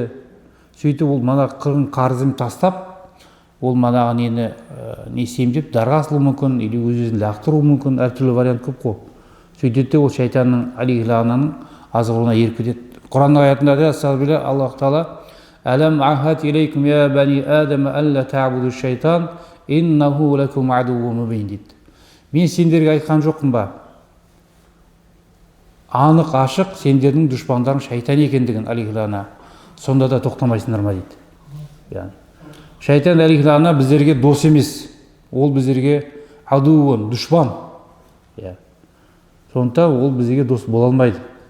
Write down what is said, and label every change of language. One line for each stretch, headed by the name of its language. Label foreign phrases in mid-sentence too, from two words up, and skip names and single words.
Kazakh: Сөйтіп ол мана қырын қарызын тастап, ол манағы нені не істеймін деп дарға асылуы мүмкін, или өз-өзін лақтыруы мүмкін, әртүрлі вариант көп қой. Сөйтеді ол шайтанның алейхилананың азғыруына еріп кетеді. Құранның аятында да Аллах Тағала
Arabic: «أَلَمْ أَعْهَدْ إِلَيْكُمْ يَا بَنِي آدَمَ أَنْ لَا تَعْبُدُوا الشَّيْطَانَ إِنَّهُ لَكُمْ عَدُوٌّ مُبِينٌ»
Kazakh: дейді. Мен сендерге айтқан жоқпын ба? Анық ашық сендердің дұшпандарың шайтан екендігін алейхилана. Сонда да тоқтамайсыңдар ма дейді. Яғни шайтан алейхилана біздерге дос емес. Ол біздерге адуввун, дұшпан. Сондықтан ол бізге дос бола алмайды.